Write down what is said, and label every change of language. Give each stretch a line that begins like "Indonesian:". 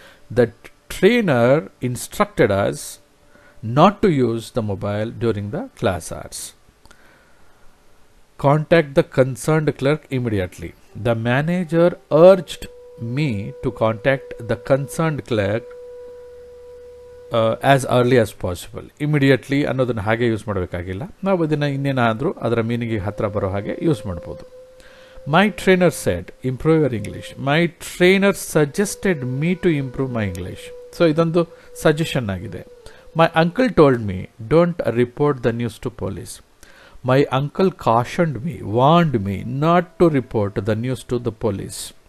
English: The trainer instructed us not to use the mobile during the class hours. Contact the concerned clerk immediately. The manager urged me to contact the concerned clerk as early as possible.
Kannada: Immediately ಅನ್ನೋದನ್ನು ಹಾಗೆ use ಮಾಡಬೇಕಾಗಿಲ್ಲ. ನಾವು ಇದನ್ನು ಇನ್ನೇನಾದರೂ ಅದರ ಮೀನಿಂಗಿಗೆ ಹತ್ತಿರ ಬರೋ ಹಾಗೆ ಯೂಸ್ ಮಾಡ್ಬೋದು.
English: My trainer said, improve your English. My trainer suggested me to improve my English.
Kannada: So ಇದೊಂದು ಸಜೆಷನ್ ಆಗಿದೆ.
English: My uncle told me, don't report the news to police. My uncle cautioned me, warned me not to report the news to the police.